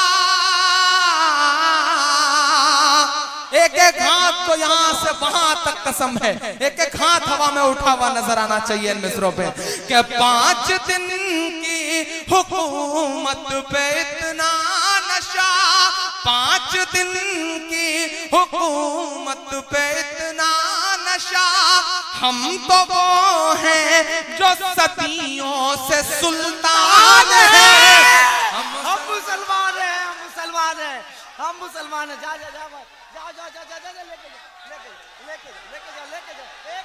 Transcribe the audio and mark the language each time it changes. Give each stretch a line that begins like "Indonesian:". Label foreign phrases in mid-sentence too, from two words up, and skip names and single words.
Hindi: एक एक हाथ तो यहाँ से वहां तक कसम है, एक एक हाथ हवा में उठा हुआ नजर आना चाहिए इन मिसरों पे कि 5 दिन की हुकूमत पे इतना नशा, 5 दिन की हुकूमत पे इतना नशा, हम तो वो हैं जो सदियों से सुल्तान हैं। हम मुसलमान हैं, हम मुसलमान हैं, हम मुसलमान हैं। जा जा जा जा जा जा जा जा लेके जा, लेके जा, लेके जा, लेके जा, लेके जा।